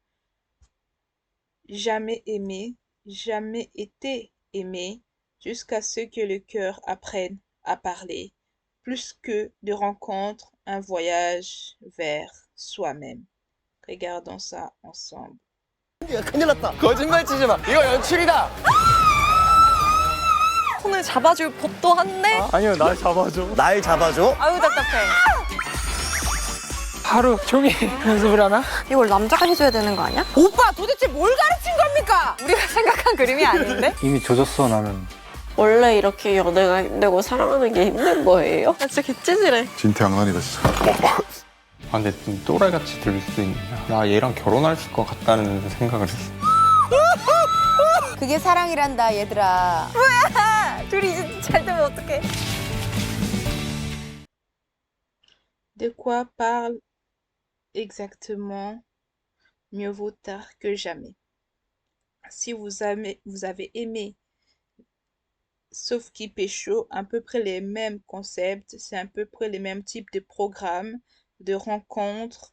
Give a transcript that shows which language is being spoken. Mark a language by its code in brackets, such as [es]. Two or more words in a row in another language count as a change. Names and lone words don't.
[fr] Jamais aimé, jamais été aimé, jusqu'à ce que le cœur apprenne à parler, plus que de rencontres, un voyage vers soi-même. Regardons ça ensemble. [ko] 야, 큰일 났다. 거짓말 치지 마. 이거 연출이다. 손을 잡아줄 법도 한데? 아니요, 날 잡아줘. 날 잡아줘? 아유 답답해. 하루 종일 연습을 하나? 이걸 남자가 해줘야 되는 거 아니야? 오빠 도대체 뭘 가르친 겁니까? 우리가 생각한 그림이 아닌데? 이미 조졌어, 나는. 원래 이렇게 연애가 힘들고 사랑하는 게 힘든 거예요? 나 진짜 개찌질해. 진퇴양난이다 진짜. 아, 근데 좀 또라이같이 들릴 수도 있는데 나 얘랑 결혼할 것 같다는 생각을 했어. 그게 사랑이란다 얘들아. 뭐야? 둘이 이제 잘 되면 어떡해? [fr] De quoi parle exactement Mieux vaut tard que jamais? Si vous avez aimé Sauf qui pécho, à peu près les mêmes concepts, c'est à peu près les mêmes types de programmes, de rencontres.